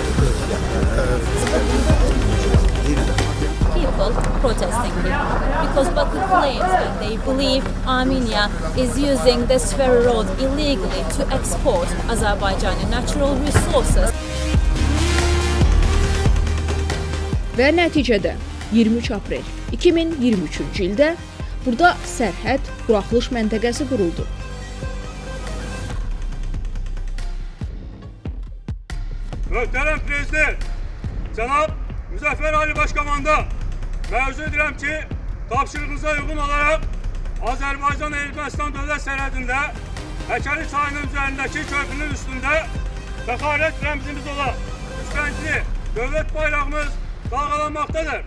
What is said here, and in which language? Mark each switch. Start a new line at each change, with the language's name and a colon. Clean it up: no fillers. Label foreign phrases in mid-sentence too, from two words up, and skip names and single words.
English: people protesting here because Baku claims that they believe Armenia is using this ferry road illegally to export Azerbaijani natural resources.
Azerbaijani: Və nəticədə 23 aprel 2023-cü ildə burada sərhəd buraxılış məntəqəsi quruldu. Möhtərəm Prezident, Cənab Müzəffər Ali Başkomandan, məruzə edirəm ki, tapşırığınıza uyğun olaraq Azərbaycan-Ermənistan dövlət sərhədində Həkəri çayının üzərindəki köprünün üstündə fəxarət rəmzimiz olan üstənkli dövlət bayrağımız dalğalanmaqdadır.